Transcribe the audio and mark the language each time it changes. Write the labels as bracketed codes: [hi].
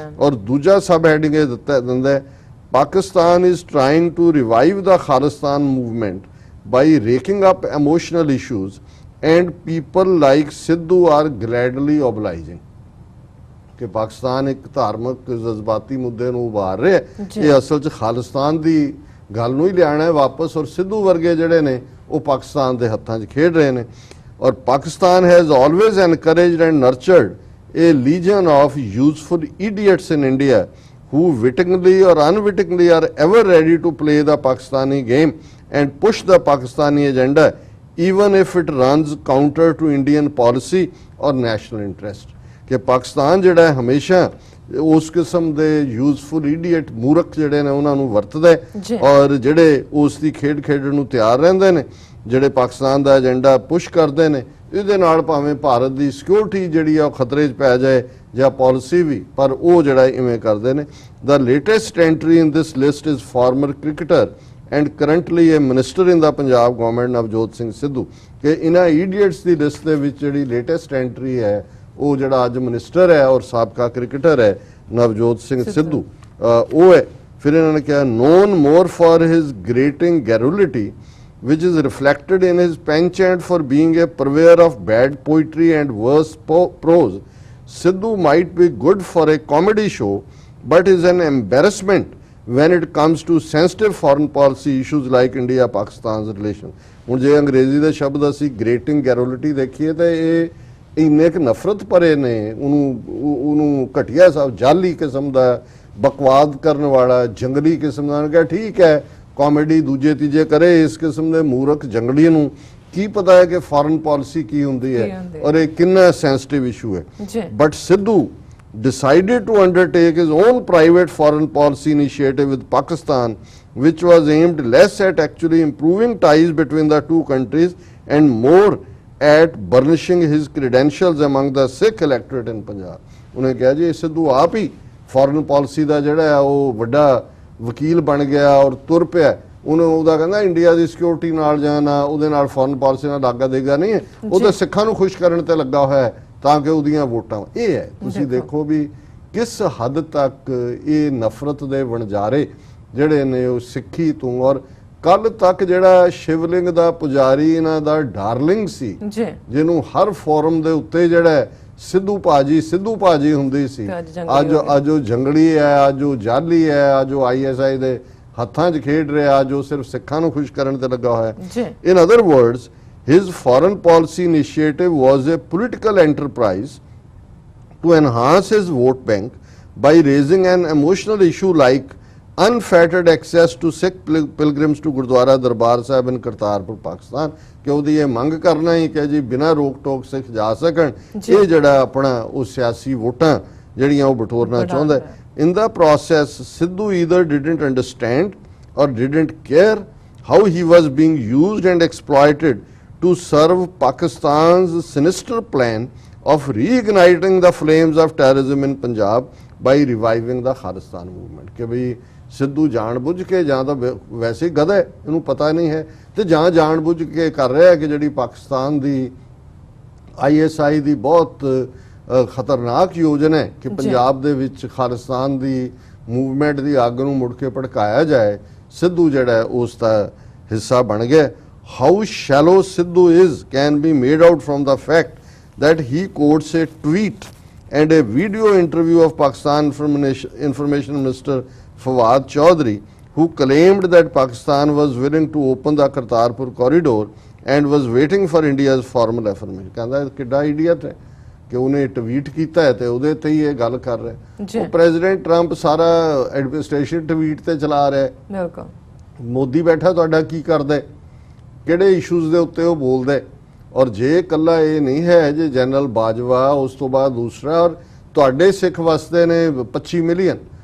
[pa] ਔਰ ਦੂਜਾ ਸਬ ਹੈਡਿੰਗ ਇਹ ਦਿੰਦਾ ਹੈ, [en] Pakistan is trying to revive the Khalistan movement by raking up emotional issues and people like Sidhu are gladly obliging. [pa] ਕਿ ਪਾਕਿਸਤਾਨ ਇੱਕ ਧਾਰਮਿਕ ਜਜ਼ਬਾਤੀ ਮੁੱਦੇ ਨੂੰ ਉਭਾਰ ਰਿਹਾ, ਇਹ ਅਸਲ 'ਚ ਖਾਲਿਸਤਾਨ ਦੀ ਗੱਲ ਨੂੰ ਹੀ ਲਿਆਣਾ ਹੈ ਵਾਪਸ, ਔਰ ਸਿੱਧੂ ਵਰਗੇ ਜਿਹੜੇ ਨੇ ਉਹ ਪਾਕਿਸਤਾਨ ਦੇ ਹੱਥਾਂ 'ਚ ਖੇਡ ਰਹੇ ਨੇ। [en] ਔਰ Pakistan has always encouraged and nurtured a legion of useful idiots in India who wittingly or unwittingly are ever ready to play the Pakistani game and push the Pakistani agenda even if it runs counter to Indian policy or national interest। [pa] कि पाकिस्तान ਜਿਹੜਾ ਹਮੇਸ਼ਾ ਉਸ ਕਿਸਮ ਦੇ useful idiot ਮੂਰਖ ਜਿਹੜੇ ਨੇ ਉਹਨਾਂ ਨੂੰ ਵਰਤਦਾ ਹੈ ਔਰ ਜਿਹੜੇ ਉਸ ਦੀ ਖੇਡ ਖੇਡਣ ਨੂੰ ਤਿਆਰ ਰਹਿੰਦੇ ਨੇ, ਜਿਹੜੇ ਪਾਕਿਸਤਾਨ ਦਾ ਏਜੰਡਾ ਪੁਸ਼ ਕਰਦੇ ਨੇ। ਇਹਦੇ ਨਾਲ ਭਾਵੇਂ ਭਾਰਤ ਦੀ ਸਿਕਿਉਰਿਟੀ ਜਿਹੜੀ ਆ ਉਹ ਖਤਰੇ 'ਚ ਪੈ ਜਾਏ ਜਾਂ ਪਾਲਿਸੀ ਵੀ, ਪਰ ਉਹ ਜਿਹੜਾ ਇਵੇਂ ਕਰਦੇ ਨੇ। [en] The latest entry in this list is former cricketer and currently a minister in the Punjab government Navjot Singh Sidhu. [pa] ਕਿ ਇਹਨਾਂ ਈਡੀਅਟਸ ਦੀ ਲਿਸਟ ਦੇ ਵਿੱਚ ਜਿਹੜੀ ਲੇਟੈਸਟ ਐਂਟਰੀ ਹੈ ਉਹ ਜਿਹੜਾ ਅੱਜ ਮਿਨਿਸਟਰ ਹੈ ਔਰ ਸਾਬਕਾ ਕ੍ਰਿਕਟਰ ਹੈ ਨਵਜੋਤ ਸਿੰਘ ਸਿੱਧੂ, ਉਹ ਹੈ। ਫਿਰ ਇਹਨਾਂ ਨੇ ਕਿਹਾ [en] Known more for his grating garrulity which is reflected in his penchant for being a purveyor of bad poetry and worse prose. Sidhu might be good for a comedy show but is an embarrassment when it comes to sensitive foreign policy issues like India-Pakistan's relation। [pa] ਹੁਣ ਜੇ ਅੰਗਰੇਜ਼ੀ ਦੇ ਸ਼ਬਦ ਅਸੀਂ ਗ੍ਰੇਟਿੰਗ ਗੈਰੋਲਿਟੀ ਦੇਖੀਏ ਤਾਂ ਇਹ ਇੰਨੇ ਕੁ ਨਫ਼ਰਤ ਭਰੇ ਨੇ, ਉਹਨੂੰ ਘਟੀਆ ਸਾਹਿਬ ਜਾਲੀ ਕਿਸਮ ਦਾ ਬਕਵਾਦ ਕਰਨ ਵਾਲਾ ਜੰਗਲੀ ਕਿਸਮ ਦਾ। ਕਿਹਾ ਠੀਕ ਹੈ ਕਾਮੇਡੀ ਦੂਜੇ ਤੀਜੇ ਕਰੇ, ਇਸ ਕਿਸਮ ਦੇ ਮੂਰਖ ਜੰਗਲੀ ਨੂੰ ਕੀ ਪਤਾ ਹੈ ਕਿ ਫੋਰਨ ਪਾਲਿਸੀ ਕੀ ਹੁੰਦੀ ਹੈ ਔਰ ਇਹ ਕਿੰਨਾ ਸੈਂਸਿਟਿਵ ਇਸ਼ੂ ਹੈ। [en] But Sidhu decided to undertake his own private foreign policy initiative with Pakistan which was aimed less at actually improving ties between the two countries and more at burnishing his credentials among the Sikh electorate in Punjab। [pa] ਉਹਨੇ ਕਿਹਾ ਜੀ ਸਿੱਧੂ ਆਪ ਹੀ foreign policy ਦਾ ਜਿਹੜਾ ਹੈ ਉਹ ਵੱਡਾ ਵਕੀਲ ਬਣ ਗਿਆ ਔਰ ਤੁਰ ਪਿਆ। ਉਹਦਾ ਕਹਿੰਦਾ ਇੰਡੀਆ ਦੀ ਸਿਕਿਉਰਿਟੀ ਨਾਲ ਜਾਂ ਨਾ ਉਹਦੇ ਨਾਲ ਫੋਰਨ ਪਾਲਿਸੀ ਨਾਲ ਲਾਗਾ ਦੇਗਾ ਨਹੀਂ ਹੈ, ਉਹ ਤਾਂ ਸਿੱਖਾਂ ਨੂੰ ਖੁਸ਼ ਕਰਨ ਤੇ ਲੱਗਾ ਹੋਇਆ ਹੈ ਤਾਂ ਕਿ ਉਹਦੀਆਂ ਵੋਟਾਂ। ਇਹ ਹੈ ਤੁਸੀਂ ਦੇਖੋ ਵੀ ਕਿਸ ਹੱਦ ਤੱਕ ਇਹ ਨਫ਼ਰਤ ਦੇ ਵਣਜਾਰੇ ਜਿਹੜੇ ਨੇ ਉਹ ਸਿੱਖੀ ਤੋਂ। ਔਰ ਕੱਲ ਤੱਕ ਜਿਹੜਾ ਸ਼ਿਵਲਿੰਗ ਦਾ ਪੁਜਾਰੀ ਇਹਨਾਂ ਦਾ ਡਾਰਲਿੰਗ ਸੀ ਜਿਹਨੂੰ ਹਰ ਫੋਰਮ ਦੇ ਉੱਤੇ ਜਿਹੜਾ ਸਿੱਧੂ ਭਾਜੀ ਹੁੰਦੀ ਸੀ, ਅੱਜ ਉਹ ਜੰਗਲੀ ਹੈ, ਅੱਜ ਉਹ ਜਾਲੀ ਹੈ, ਅੱਜ ਉਹ ISI ਦੇ ਹੱਥਾਂ 'ਚ ਖੇਡ ਰਿਹਾ, ਜੋ ਸਿਰਫ ਸਿੱਖਾਂ ਨੂੰ ਖੁਸ਼ ਕਰਨ ਤੇ ਲੱਗਾ ਹੋਇਆ ਹੈ। [en] In other words his foreign policy initiative was a political enterprise to enhance his vote bank by raising an emotional issue like unfettered access to Sikh pilgrims to Gurdwara Darbar Sahib in Kartarpur, Pakistan। [pa] ਕਿ ਉਹਦੀ ਇਹ ਮੰਗ ਕਰਨਾ ਹੀ ਕਿ ਜੀ ਬਿਨਾਂ ਰੋਕ ਟੋਕ ਸਿੱਖ ਜਾ ਸਕਣ। ਇਹ ਜਿਹੜਾ ਆਪਣਾ ਉਹ ਸਿਆਸੀ ਵੋਟਾਂ ਜਿਹੜੀਆਂ ਉਹ ਬਟੋਰਨਾ ਚਾਹੁੰਦਾ। [en] In the process, Sidhu either didn't understand or didn't care how he was being used and exploited to serve Pakistan's sinister plan of reigniting the flames of terrorism in Punjab by reviving the Khalistan movement। [pa] ਕਿ ਬਈ ਸਿੱਧੂ ਜਾਣ ਬੁੱਝ ਕੇ ਜਾਂ ਤਾਂ ਵੈਸੇ ਗਧਾ ਹੈ, ਇਹਨੂੰ ਪਤਾ ਨਹੀਂ ਹੈ, ਤੇ ਜਾਂ ਜਾਣ ਬੁੱਝ ਕੇ ਕਰ ਰਿਹਾ ਕਿ ਜਿਹੜੀ ਪਾਕਿਸਤਾਨ ਦੀ ISI ਦੀ ਬਹੁਤ ਖਤਰਨਾਕ ਯੋਜਨਾ ਹੈ ਕਿ ਪੰਜਾਬ ਦੇ ਵਿੱਚ ਖਾਲਿਸਤਾਨ ਦੀ ਮੂਵਮੈਂਟ ਦੀ ਅੱਗ ਨੂੰ ਮੁੜ ਕੇ ਭੜਕਾਇਆ ਜਾਏ। ਸਿੱਧੂ ਜਿਹੜਾ ਉਸ ਦਾ ਹਿੱਸਾ ਬਣ ਗਿਆ। [en] How shallow Sidhu is can be made out from the fact that he quotes a tweet and a video interview of Pakistan Information Minister Fawad Chaudhry, who claimed that Pakistan was willing to open the Kartarpur corridor and was waiting for India's formal affirmation। [pa] ਕਹਿੰਦਾ ਕਿੱਡਾ idiot ਹੈ ਕਿ ਉਹਨੇ tweet ਕੀਤਾ ਹੈ ਤੇ ਉਹਦੇ ਤੇ ਹੀ ਇਹ ਗੱਲ ਕਰ ਰਿਹਾ। ਉਹ ਪ੍ਰੈਜ਼ੀਡੈਂਟ ਟਰੰਪ ਸਾਰਾ ਐਡਮਿਨਿਸਟ੍ਰੇਸ਼ਨ ਟਵੀਟ ਤੇ ਚਲਾ ਰਿਹਾ। ਬਿਲਕੁਲ ਮੋਦੀ ਬੈਠਾ ਤੁਹਾਡਾ ਕੀ ਕਰਦਾ, ਕਿਹੜੇ ਇਸ਼ੂਜ਼ ਦੇ ਉੱਤੇ ਉਹ ਬੋਲਦਾ। ਔਰ ਜੇ ਇਕੱਲਾ ਇਹ ਨਹੀਂ ਹੈ ਜੇ ਜਨਰਲ ਬਾਜਵਾ ਉਸ ਤੋਂ ਬਾਅਦ ਦੂਸਰਾ, ਔਰ ਤੁਹਾਡੇ ਸਿੱਖ ਵਸਦੇ ਨੇ 25 ਮਿਲੀਅਨ।